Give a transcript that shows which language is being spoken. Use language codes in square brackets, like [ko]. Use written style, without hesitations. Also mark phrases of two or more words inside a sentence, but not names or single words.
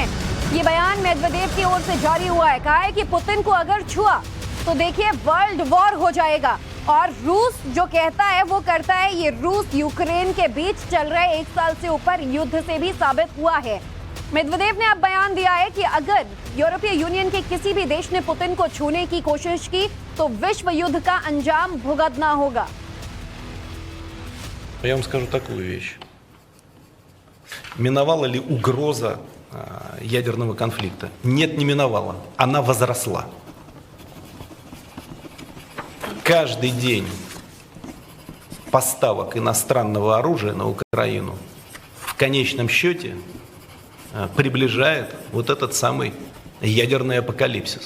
[hi] ये बयान मेदवेदेव की ओर से जारी हुआ है। कहा है कि पुतिन को अगर छुआ तो देखिए [en] world war [hi] हो जाएगा, और रूस जो कहता है वो करता है। ये रूस यूक्रेन के बीच चल रहे 1 साल से ऊपर युद्ध से भी साबित हुआ है। मेदवेदेव ने अब बयान दिया है कि अगर यूरोपीय यूनियन के किसी भी देश ने पुतिन को छूने की कोशिश की तो विश्व युद्ध का अंजाम भुगतना होगा। [ru] Я вам скажу такую вещь. Миновала ли угроза ядерного конфликта? Нет, не миновала. Она возросла. Каждый день поставок иностранного оружия на Украину в конечном счете приближает вот этот самый ядерный апокалипсис.